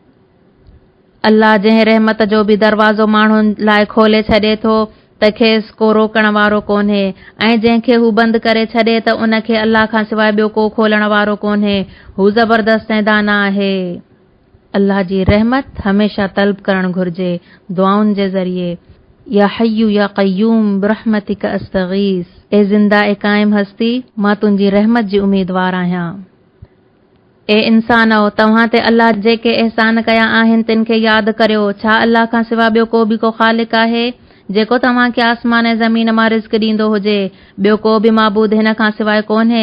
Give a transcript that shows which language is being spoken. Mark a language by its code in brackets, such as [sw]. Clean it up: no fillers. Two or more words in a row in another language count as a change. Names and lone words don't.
[sd] अल्लाह जंहिं रहमत जो बि दरवाज़ो माण्हुनि लाइ खोले छॾे थो त खेसि को रोकण वारो कोन्हे ऐं जंहिंखे हू बंदि करे छॾे त उन खे अल्लाह खां सवाइ ॿियो को खोलण वारो कोन्हे। हू ज़बरदस्त ऐं दाना आहे। अल्लाह जी रहमत हमेशा तलब करणु घुर्जे दुआउनि जे ज़रिए। [ar] يا حي يا قيوم برحمتك أستغيث. [sd] ए ज़िंदा ए क़ाइम हस्ती, मां तुंहिंजी रहमत जी उम्मीदवार आहियां। ए इंसानो, तव्हां ते अल्लाह जेके एहसान कया आहिनि तिन खे यादि करियो। छा अल्लाह खां सवाइ ॿियो को बि को ख़ालिक आहे जेको तव्हां खे आसमान ऐं ज़मीन मां रिज़्क़ ॾींदो हुजे? ॿियो को बि माबूद हिन खां सवाइ कोन्हे।